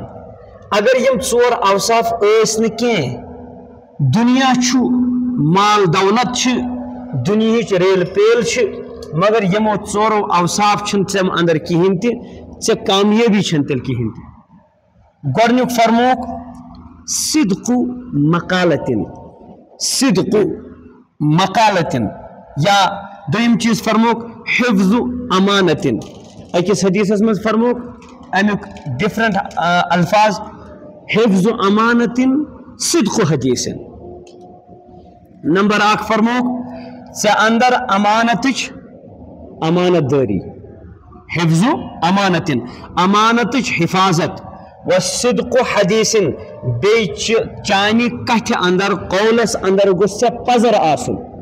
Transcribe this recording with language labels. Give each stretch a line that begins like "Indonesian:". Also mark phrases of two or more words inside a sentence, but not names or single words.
Kashmiri: اگر یم ژور اوصاف ٲسۍ نہٕ کینٛہہ، دنیا چھُ، مال دولت چھ، دنیا ریل پیل چھ، مگر یمو ژورو اوصاف چھن ژم اندر کہین تہ ژے کامیابی چھن تیل کہین تہ گۄڈنیُک فرموک
Arabic: صدق مقالتن صدق مقالتن
Kashmiri: یا دویم چیز فرموک
Arabic: حفظ امانتن
Kashmiri: اکس حدیثس مز فرموک امیک ڈفرنٹ الفاظ
Arabic: حفظ امانتن صدق حدیثن
Kashmiri: نمبر اک فرموک ژے اندر امانتچ امانت داری
Arabic: حفظ امانتن
Kashmiri: امانتچ حفاظت
Arabic: وصدق حدیثن
Kashmiri: بیچ چانی کتھ اندر قولس اندر گوٚژھ ژےٚ پزر آسن